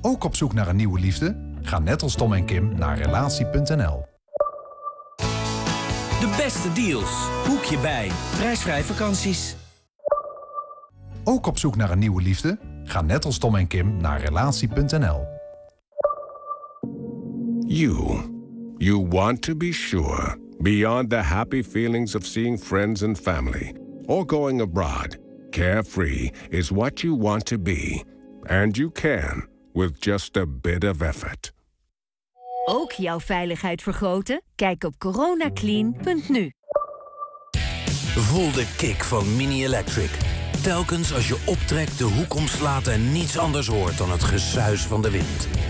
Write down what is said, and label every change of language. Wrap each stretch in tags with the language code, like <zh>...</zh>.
<nl>Ook op zoek naar een nieuwe liefde? Ga net als Tom en Kim naar relatie.nl. De beste deals. Boek je bij. Prijsvrij vakanties. Ook op zoek naar een nieuwe liefde? Ga net als Tom en Kim naar relatie.nl.</nl> <en>You want to be sure, beyond the happy feelings of seeing friends and family, or going abroad, carefree is what you want to be. And you can, with just a bit of effort.</en> <nl>Ook jouw veiligheid vergroten? Kijk op coronaclean.nu. Voel de kick van Mini Electric. Telkens als je optrekt, de hoek omslaat en niets anders hoort dan het gesuis van de wind.</nl>